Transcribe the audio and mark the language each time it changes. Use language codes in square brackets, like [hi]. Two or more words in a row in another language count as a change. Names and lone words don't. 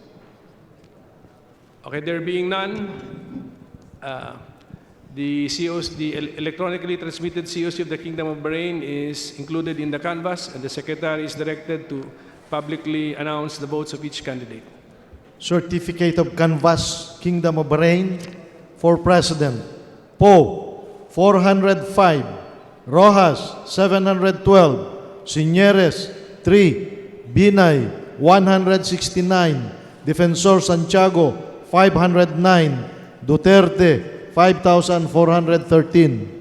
[en] Okay, there being none, the electronically transmitted COC of the Kingdom of Bahrain is included in the canvass, and the Secretary is directed to publicly announce the votes of each candidate. Certificate of Canvass, Kingdom of Bahrain, for President, Poe, 405, Rojas, 712, Sinieres, 3, Binay, 169, Defensor Santiago, 509, Duterte, 5,413.